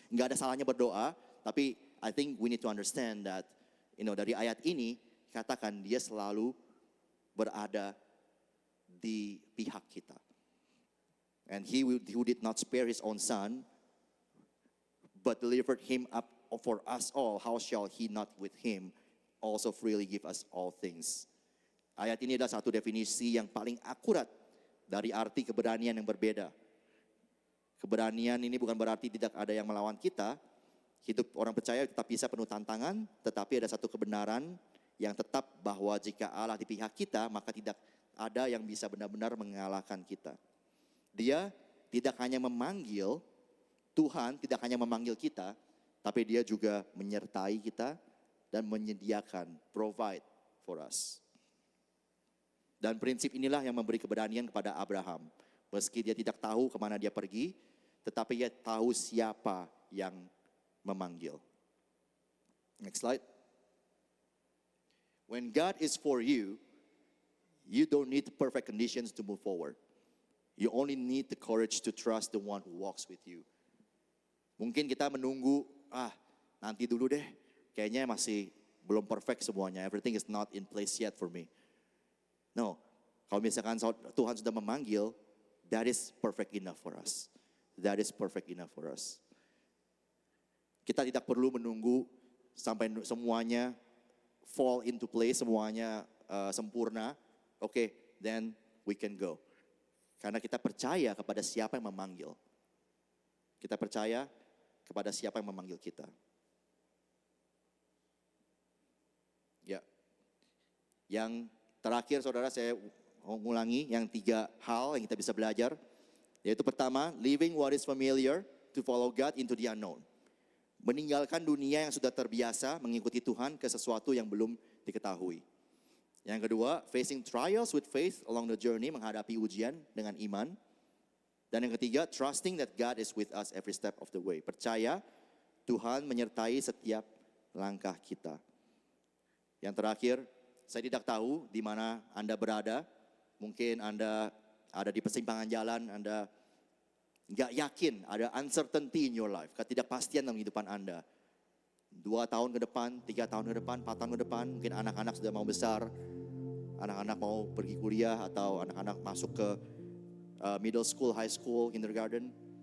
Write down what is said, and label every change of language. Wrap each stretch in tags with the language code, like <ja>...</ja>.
<id>Enggak ada salahnya berdoa, tapi</id> <en>I think we need to understand that,</en> <id>dari ayat ini, katakan dia selalu berada di pihak kita.</id> <en>And He who did not spare His own Son, but delivered Him up for us all, how shall He not with Him also freely give us all things.</en> <id>Ayat ini adalah satu definisi yang paling akurat dari arti keberanian yang berbeda. Keberanian ini bukan berarti tidak ada yang melawan kita. Hidup orang percaya tetap bisa penuh tantangan, tetapi ada satu kebenaran yang tetap bahwa jika Allah di pihak kita, maka tidak ada yang bisa benar-benar mengalahkan kita. Dia tidak hanya memanggil, Tuhan tidak hanya memanggil kita, tapi dia juga menyertai kita dan menyediakan,</id> <en>provide for us.</en> <id>Dan prinsip inilah yang memberi keberanian kepada Abraham. Meski dia tidak tahu kemana dia pergi, tetapi dia tahu siapa yang memanggil.</id> <en>Next slide. When God is for you, you don't need perfect conditions to move forward. You only need the courage to trust the one who walks with you.</en> <id>Mungkin kita menunggu, nanti dulu deh, kayaknya masih belum perfect semuanya.</id> <en>Everything is not in place yet for me. No,</en> <id>kalau misalkan Tuhan sudah memanggil,</id> <en>that is perfect enough for us. That is perfect enough for us.</en> <id>Kita tidak perlu menunggu sampai semuanya</id> <en>fall into place,</en> <id>semuanya sempurna.</id> <en>Okay, then we can go.</en> <id>Karena kita percaya kepada siapa yang memanggil. Kita percaya kepada siapa yang memanggil kita. Ya. Yang terakhir saudara, saya mengulangi yang 3 hal yang kita bisa belajar. Yaitu pertama,</id> <en>leaving what is familiar to follow God into the unknown.</en> <id>meninggalkan dunia yang sudah terbiasa mengikuti Tuhan ke sesuatu yang belum diketahui. Yang kedua,</id> <en>facing trials with faith along the journey,</en> <id>menghadapi ujian dengan iman. Dan yang ketiga,</id> <en>trusting that God is with us every step of the way.</en> <id>Percaya Tuhan menyertai setiap langkah kita. Yang terakhir, saya tidak tahu di mana Anda berada. Mungkin Anda ada di persimpangan jalan, Anda nggak yakin, ada</id> <en>uncertainty in your life,</en> <id>ketidakpastian dalam kehidupan Anda. 2 tahun ke depan, 3 tahun ke depan, 4 tahun ke depan, mungkin anak-anak sudah mau besar, anak-anak mau pergi kuliah atau anak-anak masuk ke middle school, high school, kindergarten.</id>